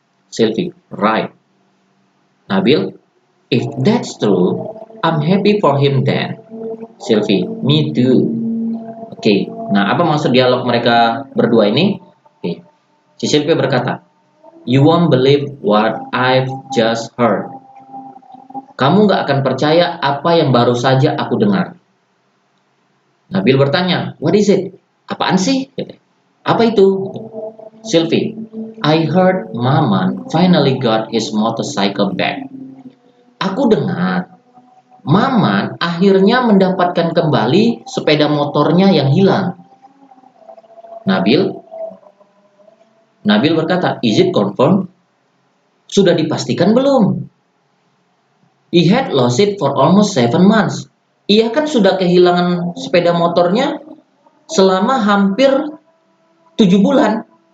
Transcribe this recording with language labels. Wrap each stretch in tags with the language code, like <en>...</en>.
<en>Sylvie, right. Nabil, if that's true, I'm happy for him then.</en> <id>Sylvie,</id> <en>me too.</en> <id>Oke, nah apa maksud dialog mereka berdua ini? Oke, si Sylvie berkata,</id> <en>you won't believe what I've just heard.</en> <id>Kamu gak akan percaya apa yang baru saja aku dengar. Nabil bertanya,</id> <en>what is it?</en> <id>Apaan sih? Apa itu?</id> <en>Sylvie, I heard Maman finally got his motorcycle back.</en> <id>Aku dengar Maman akhirnya mendapatkan kembali sepeda motornya yang hilang. Nabil berkata,</id> <en>is it confirmed?</en> <id>Sudah dipastikan belum?</id> <en>He had lost it for almost 7 months.</en> <id>Ia kan sudah kehilangan sepeda motornya selama hampir 7 bulan.</id>